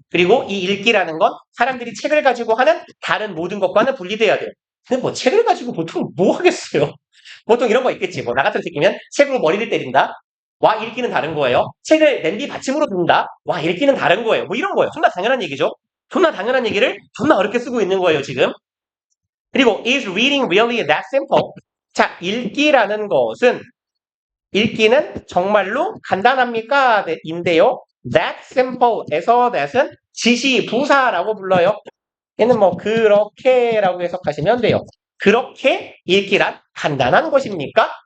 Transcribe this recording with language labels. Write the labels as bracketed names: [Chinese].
[Korean] 그리고 이 읽기라는 건 사람들이 책을 가지고 하는 다른 모든 것과는 분리돼야 돼요. 근데 뭐 책을 가지고 보통 뭐 하겠어요? 보통 이런 거 있겠지. 뭐 나 같은 새끼면 책으로 머리를 때린다. 와 읽기는 다른 거예요. 책을 냄비 받침으로 둔다. 와 읽기는 다른 거예요. 뭐 이런 거예요. 존나 당연한 얘기죠. 존나 당연한 얘기를 존나 어렵게 쓰고 있는 거예요 지금. 그리고 [English] is reading really that simple? [Korean] 자 읽기라는 것은 읽기는 정말로 간단합니까? 인데요. [English] that simple [Korean] 에서 that은 지시 부사라고 불러요. 얘는 뭐 그렇게라고 해석하시면 돼요. 그렇게 읽기란 간단한 것입니까?